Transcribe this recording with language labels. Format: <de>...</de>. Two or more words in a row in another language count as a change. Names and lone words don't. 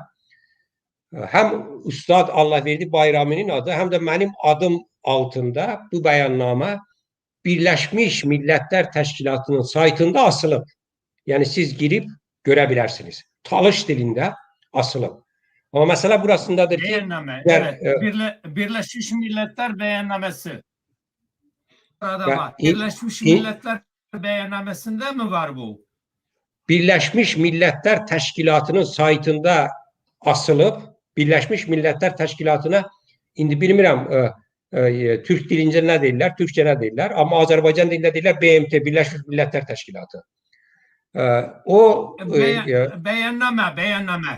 <az>Həm Ustad Allahverdi Bayraminin adı, həm də mənim adım altında bu bəyannamə Birləşmiş Millətlər Təşkilatının saytında asılıb. Yəni siz girib görə bilərsiniz. Talış dilində asılıb. Amma məsələ burasındadır ki, Bəyannamə,</az> <tr>evet. Birleşmiş Milletler Beyannamesi. Burada var. Birleşmiş Milletler Beyannamesinde mi var bu?</tr> <az>Birləşmiş Millətlər Təşkilatının saytında asılıb. Birləşmiş Millətlər Təşkilatına indi bilmirəm Türk dilincə nə deyirlər, Türkçə nə deyirlər, amma Azərbaycan dilində deyirlər BMT, Birləşmiş Millətlər Təşkilatı. Bəyannamə.</az>